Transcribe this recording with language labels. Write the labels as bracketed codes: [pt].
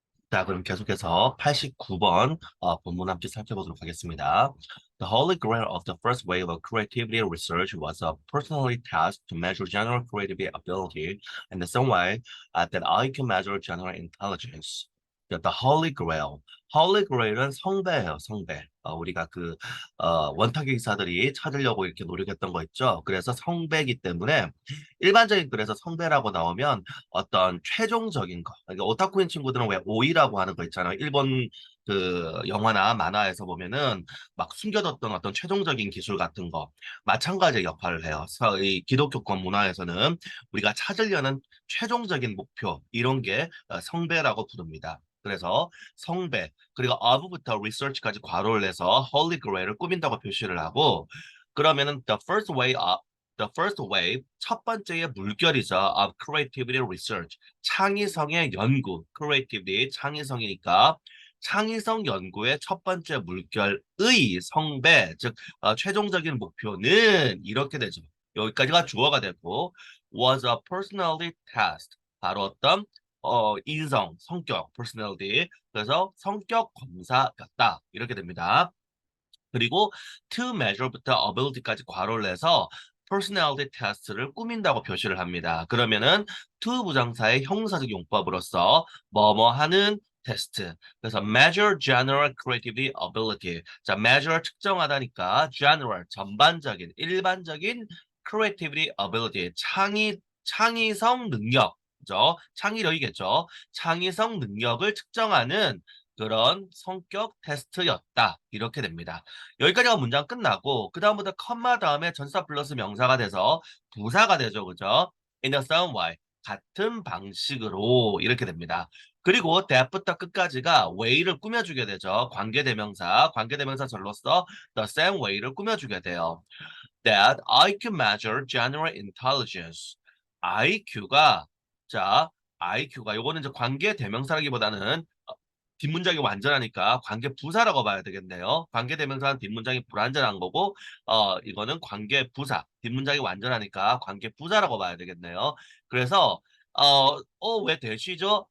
[ko] 자, 그럼 계속해서 89번 본문 함께 살펴보도록 하겠습니다. [en] The holy grail of the first wave of creativity research was a personally task to measure general creativity ability in the same way that I can measure general intelligence. The holy grail. [ko] holy grail은 성배예요, 성배. 우리가 원탁의 기사들이 찾으려고 이렇게 노력했던 거 있죠. 그래서 성배이기 때문에 일반적인 글에서 성배라고 나오면 어떤 최종적인 거. 그러니까 오타쿠인 친구들은 왜 오이라고 하는 거 있잖아요. 일본 영화나 만화에서 보면은 막 숨겨뒀던 어떤 최종적인 기술 같은 거 마찬가지의 역할을 해요. 이 기독교권 문화에서는 우리가 찾으려는 최종적인 목표 이런 게 성배라고 부릅니다. 그래서 성배 그리고 of부터 research까지 괄호를 해서 holy grail을 꾸민다고 표시를 하고 그러면은 [en] the first wave, [ko] 첫 번째의 물결이죠. [en] of creativity research. [ko] 창의성의 연구. creativity, 창의성이니까 창의성 연구의 첫 번째 물결의 성배, 즉 최종적인 목표는 이렇게 되죠. 여기까지가 주어가 되고 [en] was a personality test. [ko] 바로 어떤 인성, 성격, personality. 그래서 성격 검사였다. 이렇게 됩니다. 그리고 to measure부터 ability까지 괄호를 해서 personality test를 꾸민다고 표시를 합니다. 그러면은 to 부정사의 형용사적 용법으로서 뭐뭐 하는 테스트. 그래서 [en] measure general creativity ability. [ko] 자, measure 측정하다니까 general 전반적인 일반적인 creativity ability 창의성 능력. 그죠? 창의력이겠죠. 창의성 능력을 측정하는 그런 성격 테스트였다. 이렇게 됩니다. 여기까지가 문장 끝나고 그 다음부터 컴마 다음에 전사 플러스 명사가 돼서 부사가 되죠. 그죠? [en] In the same way. [ko] 같은 방식으로 이렇게 됩니다. 그리고 that부터 끝까지가 way를 꾸며주게 되죠. 관계대명사, 관계대명사절로서 the same way를 꾸며주게 돼요. [en] That IQ measure general intelligence. [ko] IQ가 자, IQ가 요거는 이제 관계대명사라기보다는 뒷문장이 완전하니까 관계 부사라고 봐야 되겠네요. 관계 대명사는 뒷문장이 불완전한 거고 이거는 관계 부사. 뒷문장이 완전하니까 관계 부사라고 봐야 되겠네요. 그래서 왜 대시죠?